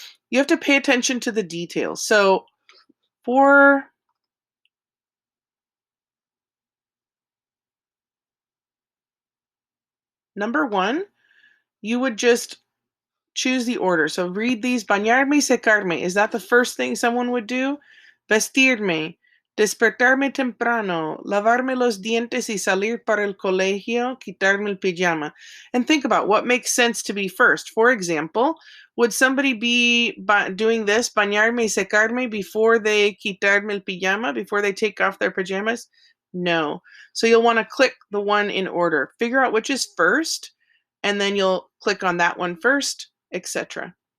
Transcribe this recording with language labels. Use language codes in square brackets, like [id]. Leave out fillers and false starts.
[en] You have to pay attention to the details. So for number 1, you would just choose the order. So read these. [es] Bañarme y secarme. [en] Is that the first thing someone would do? [es] Vestirme. Despertarme temprano. Lavarme los dientes y salir para el colegio. Quitarme el pijama. [en] And think about what makes sense to be first. For example, would somebody be doing this, [es] bañarme y secarme, [en] before they [es] quitarme el pijama, [en] before they take off their pajamas? No. So you'll want to click the one in order. Figure out which is first, and then you'll click on that one first, etc.